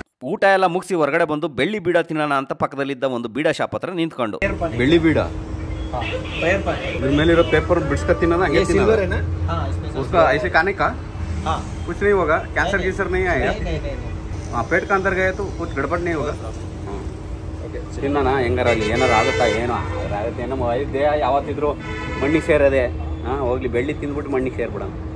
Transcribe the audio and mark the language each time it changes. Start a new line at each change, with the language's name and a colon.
Kannada: ಊಟ ಎಲ್ಲ ಮುಗಿಸಿ ಹೊರಗಡೆ ಬಂದು ಬೆಳ್ಳಿ ಬೀಡ ತಿನ್ನೋಣ ಅಂತ ಪಕ್ಕದಲ್ಲಿದ್ದ ಒಂದು ಬೀಡ ಶಾಪ್ ಹತ್ರ ನಿಂತ್ಕೊಂಡು ಬೆಳ್ಳಿ ಬೀಡ ಇದ್ರ ಮೇಲಿರೋ ಪೇಪರ್ ಬಿಡ್ಸ್ಕ ತಿನ್ನೋಣ.
Hindi: ಹಂಗೆ उसका ऐसे खाने का कुछ नहीं होगा कैंसर गीसर नहीं आएगा. पेट का अंदर गए तो कुछ गड़बड़ नहीं होगा.
Kannada: ತಿನ್ನೋಣ ಹೆಂಗಾರಲ್ಲಿ ಏನಾರು ಆಗುತ್ತಾ? ಏನೋ ಆಗುತ್ತೆ. ನಮ್ಮ ಅಯೋಧ್ಯೆ ಯಾವತ್ತಿದ್ರು ಮಣ್ಣಿಗೆ ಸೇರದೆ ಹೋಗ್ಲಿ ಬೆಳ್ಳಿ ತಿಂದ್ಬಿಟ್ಟು ಮಣ್ಣಿಗೆ ಸೇರ್ಬಿಡೋಣ.